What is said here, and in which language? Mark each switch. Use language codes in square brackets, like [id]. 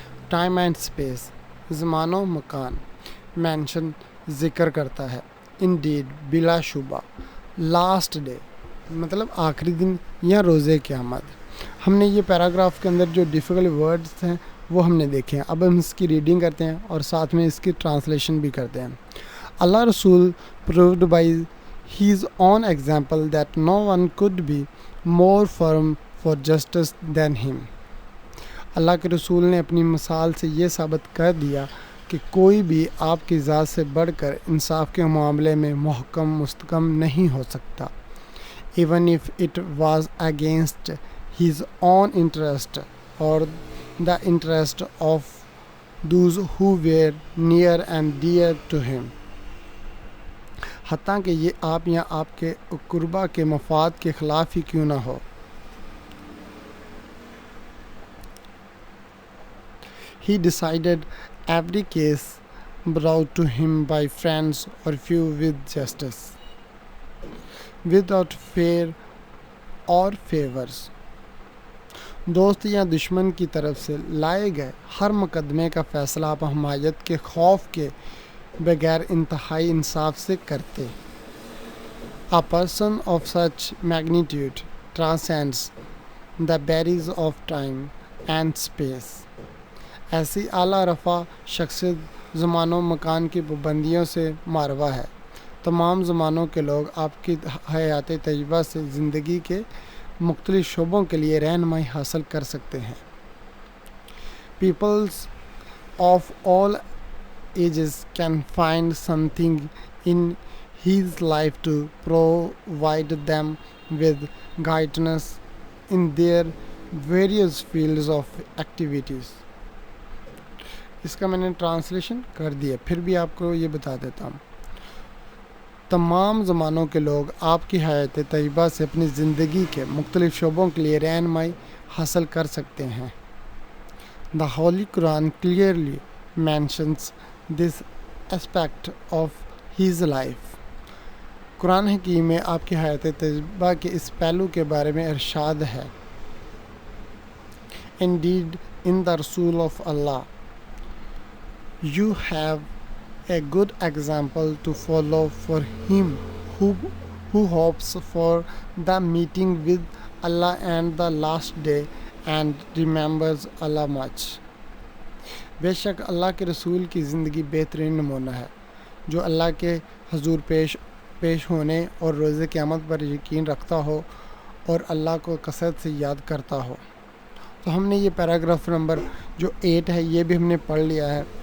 [en] time and space, [ur] زمان و مکان. Mention, ذکر کرتا ہے. انڈیڈ، بلا شبہ. [en] last day [ur] مطلب آخری دن یا روز قیامت. ہم نے یہ پیراگراف کے اندر جو ڈیفیکلٹ ورڈز ہیں وہ ہم نے دیکھے ہیں. اب ہم اس کی ریڈنگ کرتے ہیں اور ساتھ میں اس کی ٹرانسلیشن بھی کرتے ہیں. اللہ رسول [en] proved by his own example that no one could be more firm for justice than him. [ur] اللہ کے رسول نے اپنی مثال سے یہ ثابت کر دیا کہ کوئی بھی آپ کی ذات سے بڑھ کر انصاف کے معاملے میں محکم مستحکم نہیں ہو سکتا. [en] Even if it was against his own interest or the interest of those who were near and dear to him. [ur] حتیٰ کہ یہ آپ یا آپ کے قربا کے مفاد کے خلاف ہی کیوں نہ ہو. [en] He decided every case brought to him by friends or few with justice, without fear or favors. [ur] دوست یا دشمن کی طرف سے لائے گئے ہر مقدمے کا فیصلہ آپ حمایت کے خوف کے بغیر انتہائی انصاف سے کرتے. [en] A person of such magnitude transcends the barriers of time and space. [ur] ایسی اعلیٰ رفع شخصیت زمان و مکان کی پابندیوں سے ماورا ہے. تمام زمانوں کے لوگ آپ کی حیات طیبہ سے زندگی کے مختلف شعبوں کے لیے رہنمائی حاصل کر سکتے ہیں. [en] Peoples of all ages can find something in his life to provide them with guidance in their various fields of activities. [ur] اس کا میں نے ٹرانسلیشن کر دیا، پھر بھی آپ کو یہ بتا دیتا ہوں. تمام زمانوں کے لوگ آپ کی حیات طیبہ سے اپنی زندگی کے مختلف شعبوں کے لیے رہنمائی حاصل کر سکتے ہیں. [en] The Holy Quran clearly mentions this aspect of his life. [ur] قرآن حکیم میں آپ کی حیات طیبہ کے اس پہلو کے بارے میں ارشاد ہے. [en] Indeed, in the Rasul of Allah, you have a good example to follow for him who hopes for the meeting with Allah and the last day and remembers Allah much. [ur] بے شک اللہ کے رسول کی زندگی بہترین نمونہ ہے جو اللہ کے حضور پیش ہونے اور روز قیامت پر یقین رکھتا ہو اور اللہ کو کثرت سے یاد کرتا ہو. تو ہم نے یہ پیراگراف نمبر جو 8 ہے یہ بھی ہم نے پڑھ لیا ہے.